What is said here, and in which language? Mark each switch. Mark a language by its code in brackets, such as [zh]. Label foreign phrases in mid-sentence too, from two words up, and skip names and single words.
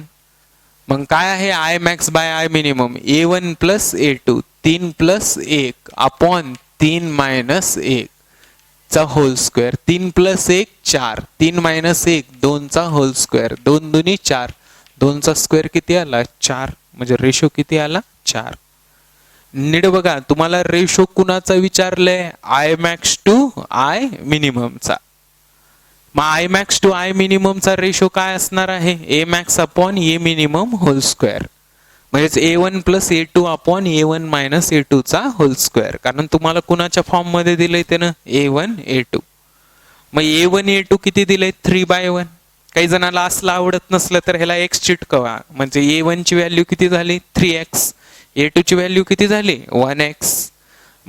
[mr] मग काय आहे [en] I max/I minimum [mr] A1 + A2 3 + 1 अपॉन 3 - 1 चा [en] whole square. [mr] 3 + 1 4 3 - 1 2 चा [en] whole square. [mr] 2 दुनी 4 2 चा स्क्वेअर किती आला 4 म्हणजे रेशो किती आला 4. नीट बघा तुम्हाला रेशो कुणाचा विचारलंय [en] I max to I minimum [mr] चा. मग [en] I max to I minimum [mr] चा रेशो काय असणार आहे [en] A max upon A minimum whole square. [mr] म्हणजेच [en] A1 + A2 upon A1 minus A2 [mr] चा [en] whole square. [mr] कारण तुम्हाला कुणाच्या फॉर्म मध्ये दिलंय त्यानं A1 A2. मग A1 A2 किती दिलंय 3/1. काही जणाला असलं आवडत नसलं तर ह्याला x चिटकवा. म्हणजे A1 ची व्हॅल्यू किती झाली 3x A2 ची व्हॅल्यू किती झाली 1x.